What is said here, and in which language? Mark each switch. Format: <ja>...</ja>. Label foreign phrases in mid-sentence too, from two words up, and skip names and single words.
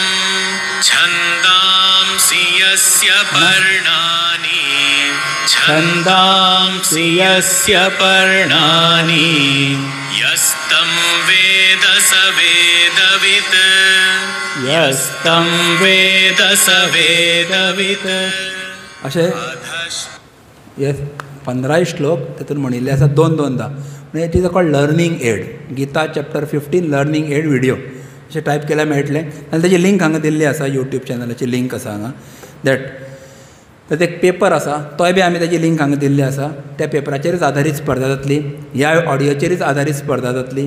<sa>छन्दांसि यस्य पर्णानि. छन्दांसि यस्य पर्णानि. यस्तं वेद स वेदवित्. यस्तं वेद स वेदवित्.</sa> <kok>अशें हे 15 श्लोक तातूंत म्हणिल्ले आसा 2-2दा.</kok> <en>म्हणजे it is called learning aid.</en> <kok>गीता</kok> <en>chapter 15 learning aid video</en> <kok>अशें टायप केल्यार मेळटलें. आनी ताची लिंक हांगा दिल्ली आसा. यूट्यूब चॅनलाची लिंक आसा हांगा. दॅट ताचो एक पेपर आसा तोय बी आमी ताची लिंक हांगा दिल्ली आसा. त्या पेपराचेरच आदारीत स्पर्धा जातली. ह्या ऑडियोचेरच आदारीत स्पर्धा जातली.</kok>